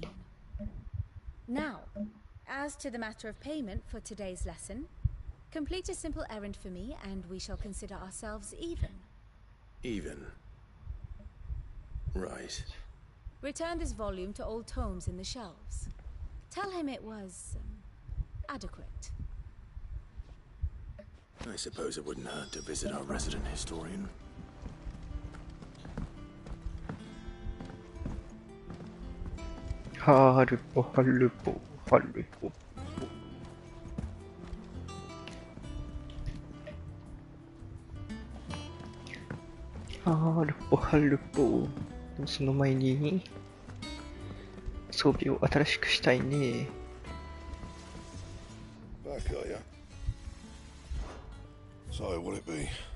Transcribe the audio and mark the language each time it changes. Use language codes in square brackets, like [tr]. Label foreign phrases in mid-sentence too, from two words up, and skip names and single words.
[en] Now, as to the matter of payment for today's lesson, complete a simple errand for me and we shall consider ourselves even. Even? Right. Return this volume to old tomes in the shelves. Tell him it was adequate. I suppose it wouldn't hurt to visit our resident historian. Harpo, harpo, harpo. Harpo, harpo. [ja] その前に装備を新しくしたいね。 [en] Back, are ya? So, will it be?